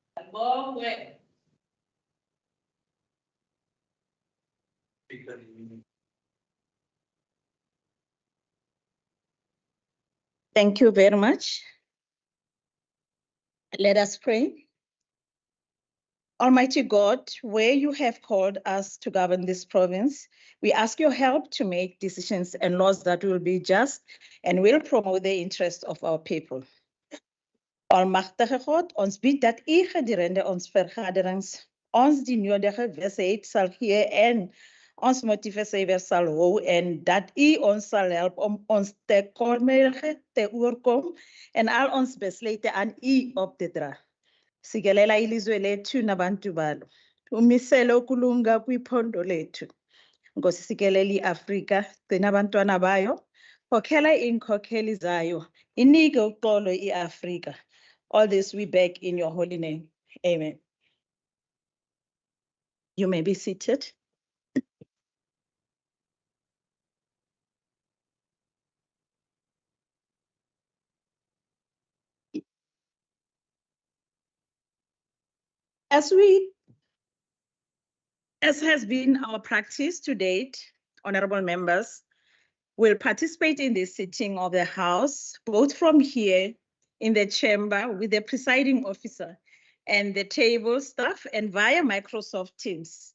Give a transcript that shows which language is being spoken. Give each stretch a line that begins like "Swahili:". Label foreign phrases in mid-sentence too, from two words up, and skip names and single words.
English: Thank you very much. Let us pray. Almighty God, where you have called us to govern this province, we ask your help to make decisions and laws that will be just and will promote the interests of our people.
Afrikaans: Almachtige God, ons bied dat u gedurende ons vergaderings ons die nodige wisheid sal gee en ons motivasie sal hou en dat u ons sal help om ons tekortkomige te oorkom en al ons besluite aan u op te dra.
Xhosa: Sikelela ilizwe lethu nabantu balo. Umisele ukulunga kwiphondo lethu. Nkosi sikelela iAfrika, gcina abantwana bayo, khokhela iinkokheli zayo, inike uxolo iAfrika.
English: All this we beg in your holy name. Amen. You may be seated. As has been our practice to date, honorable members will participate in this sitting of the House, both from here in the chamber with the presiding officer and the table staff and via Microsoft Teams.